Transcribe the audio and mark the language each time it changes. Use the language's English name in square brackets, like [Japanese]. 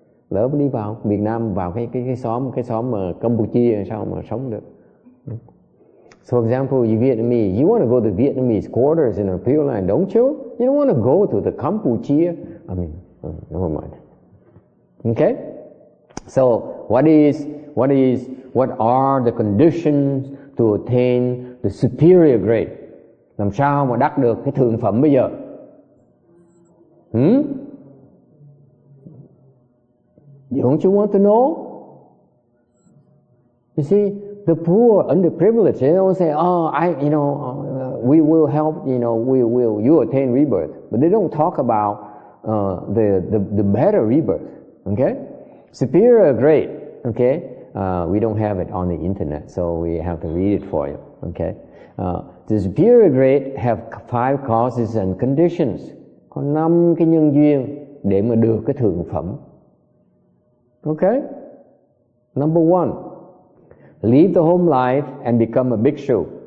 [Vietnamese] Lỡ đi vào Việt Nam, vào cái xóm mà Campuchia sao mà sống được. [English] So for example, you Vietnamese, you want to go to Vietnamese quarters in a Pure Land, don't you? You don't want to go to the Campuchia. I mean, never mind. Okay? So what are the conditions to attain the superior grade? [Vietnamese] Làm sao mà đắc được cái thượng phẩm bây giờ? [English] Don't you want to know? You see, the poor, underprivileged, they don't say, "Oh, we will help. You attain rebirth." But they don't talk about the better rebirth. Okay, superior grade. Okay, we don't have it on the internet, so we have to read it for you. Okay, the superior grade have 5 causes and conditions. [Vietnamese] Có 5 cái nhân duyên để mà được cái thượng phẩm. [English] Okay, number 1. Leave the home life and become a bhikshu.